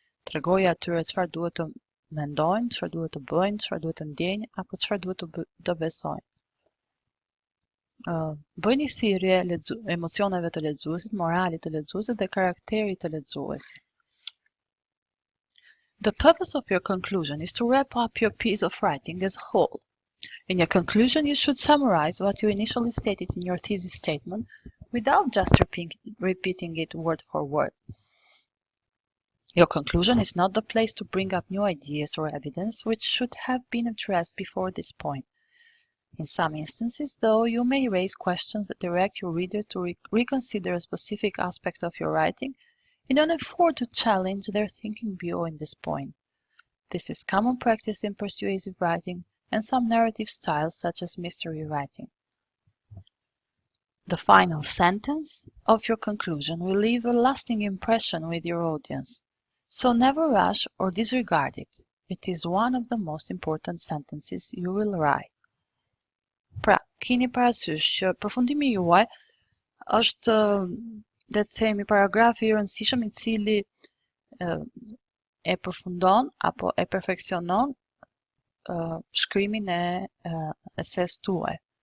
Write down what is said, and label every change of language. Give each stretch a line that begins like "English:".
Albanian: Tregojë atyre çfarë duhet të mendojnë, çfarë duhet të bëjnë, çfarë duhet të ndjejnë apo çfarë duhet të besojnë. Bëjni thirrje emocioneve të lexuesit, moralit të lexuesit dhe karakterit të lexuesit.
English: The purpose of your conclusion is to wrap up your piece of writing as a whole. In your conclusion, you should summarize what you initially stated in your thesis statement without just repeating it word for word. Your conclusion is not the place to bring up new ideas or evidence which should have been addressed before this point. In some instances, though, you may raise questions that direct your readers to reconsider a specific aspect of your writing in an effort to challenge their thinking beyond this point. This is common practice in persuasive writing and some narrative styles such as mystery writing. The final sentence of your conclusion will leave a lasting impression with your audience, so never rush or disregard it. It is one of the most important sentences you will write.
Albanian: Pra, keni parasysh që përfundimi juaj është, le të themi, paragrafi I rëndësishëm I cili e përfundon apo e perfeksionon shkrimin e eses tuaj.